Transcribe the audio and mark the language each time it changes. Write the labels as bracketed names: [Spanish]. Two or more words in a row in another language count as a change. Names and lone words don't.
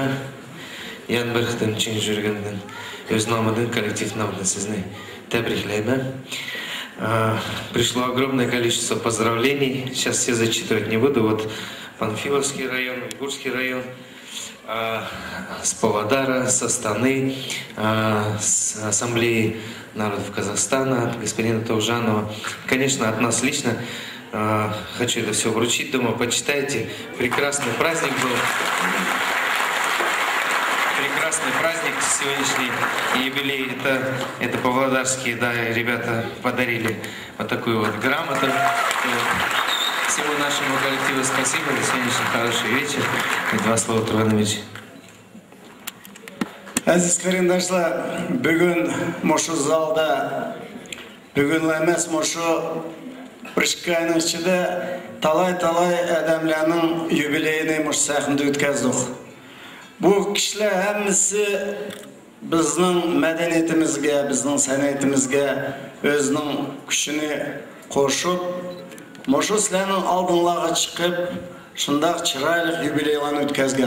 [Uzbek] Yana bir qitim chin yurgandan o'z nomidan, kollektiv nomidan sizni tabriklayman. [Russian] Пришло огромное количество поздравлений. Сейчас все зачитывать не буду. Вот Панфиловский район, Игурский район, с Павлодара, с Астаны, с Ассамблеи народов Казахстана, господина Таужанова. Конечно, от нас лично хочу это все вручить. Думаю, почитайте. Прекрасный праздник был. Прекрасный праздник сегодняшний юбилей. Это павлодарские, да, ребята подарили вот такую вот грамоту. Всему нашему коллективу спасибо за сегодняшний хороший вечер. И два слова Турганович. [Uzbek] Aziz qarindoshlar, bugun mushu zalda, bugun emas mushu Prishkaning ichida talay odamlarning yubileyini mush sahnada o'tkazdik. Bu kishilar hammasi bizning madaniyatimizga, bizning san'atimizga o'zining kuchini qo'shib, mushu sizlarning oldinlarga chiqib, shunday chiroyli yubileylarni o'tkazgan.